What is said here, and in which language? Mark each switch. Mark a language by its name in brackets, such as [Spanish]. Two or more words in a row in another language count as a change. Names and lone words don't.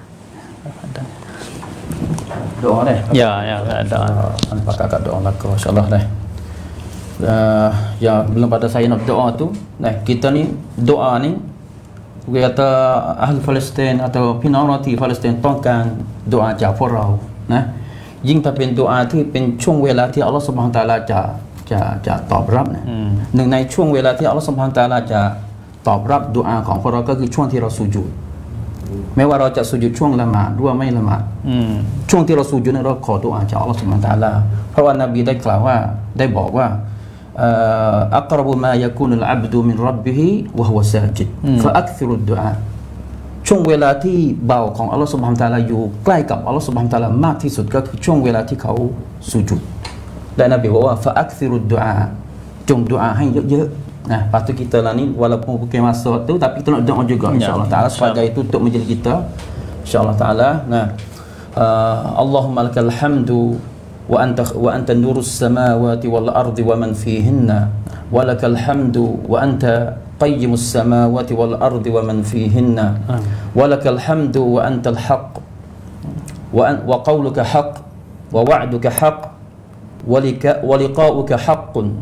[Malay] Doa deh. Ya, doa. Pakai doa lah insya-Allah deh. Ya, belum pada saya nak doa tu. Nah, kita ni doa ni kata ahli Palestin atau pinarati Palestin tongkan doa [Thai] จากพวกเรานะยิ่งถ้าเป็นดุอาที่เป็นช่วงเวลาที่อัลลอฮฺ [Arabic] سبحانه وتعالى [Thai] จะตอบรับนะหนึ่งในช่วงเวลาที่อัลลอฮฺ [Arabic] سبحานه وتعالى [Thai] จะตอบรับดุอาของพว กเราก็คือช่วงที่เราสุญูดไม่ว่าเราจะสุญูดช่วงละหมาดหรือว่าไม่ละหมาดช่วงที่เราสุญูดเราขอดุอาจากอัลลอฮฺ [Arabic] سبحانه وتعالى [Thai] เพราะว่านบีได้กล่าวว่าได้บอกว่าอักร [Arabic] بما يكون العبد من ربه وهو ساجد فأكثروا الدعاء [Thai] ช่วงเวลาที่เบาของอัลลอฮฺ [Arabic] سبحانه وتعالى [Thai] อยู่ ใกล้กับอัลลอฮฺ [Arabic] سبحานه وتعالى [Thai] มากที่สุดก็คือช่วงเวลาที่เขาสุญูดและนบีบอกว่าฟะอักซิรุด ดุอาจงดุอาให้เยอะๆ [Malay] nah lepas tu kita lah ni walaupun bukan masa tu tapi kita nak doa juga insya-Allah taala sebagai tutup majlis kita insya-Allah taala nah [Arabic] اللهم لك الحمد وأنت نور السماوات والأرض ومن فيهن ولك الحمد وأنت قيم السماوات والأرض ومن فيهن ولك الحمد وأنت الحق وقولك حق ووعدك حق ولقاؤك حق